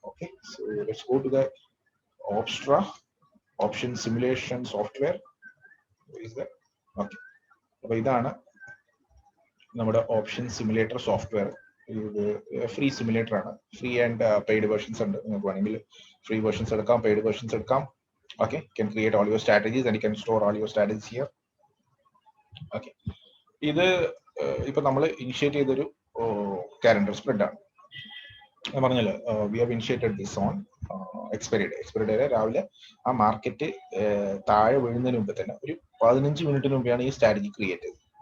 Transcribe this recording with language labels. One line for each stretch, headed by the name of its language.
English: Okay, so let's go to the ഓപ്സ്ട്ര option simulation software.
Malayalam: Okay, അപ്പൊ ഇതാണ് നമ്മുടെ option simulator software. ഇത് free simulator ആണ്. ഫ്രീ ആൻഡ് പെയ്ഡ് വേർഷൻസ് ഉണ്ട്. നിങ്ങൾക്ക് വേണമെങ്കിൽ ഫ്രീ വേർഷൻസ് എടുക്കാം, പെയ്ഡ് വേർഷൻസ് എടുക്കാം.
English: Okay, you can create all your strategies and you can store all your strategies here.
Malayalam: Okay, ഇത് ഇപ്പൊ നമ്മൾ ഇനിഷ്യേറ്റ് ചെയ്തൊരു കാലണ്ടർ സ്പ്രെഡ് ആണ്. ഞാൻ പറഞ്ഞല്ലോ,
English: We have initiated this on expiry day.
Malayalam: രാവിലെ ആ മാർക്കറ്റ് താഴെ വീഴുന്നതിന് മുമ്പ് തന്നെ ഒരു 15 മിനിറ്റിന് മുമ്പാണ് ഈ സ്ട്രാറ്റജി ക്രിയേറ്റ് ചെയ്തത്.